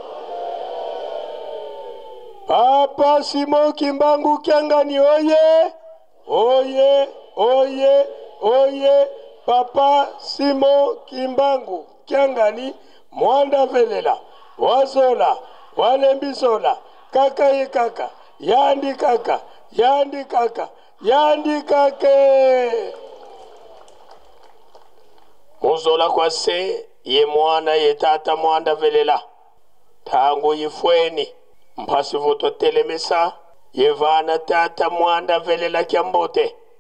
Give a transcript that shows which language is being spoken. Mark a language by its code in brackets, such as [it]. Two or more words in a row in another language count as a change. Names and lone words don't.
[kg] Papa Simo Kimbangu Kiangani oye! Oye, oye, oye, Papa Simo Kimbangu Kiangani Mwanda Velela, Wazola, Walembisola, Kaka ye kaka, Yandi kaka, Yandi kaka, Yandi kake. Muzola kwase ye mwana ye tata Mwanda Velela. Tangu yifweni, mpasi voto telemesa, ye vana tata Mwanda Velela kiambote.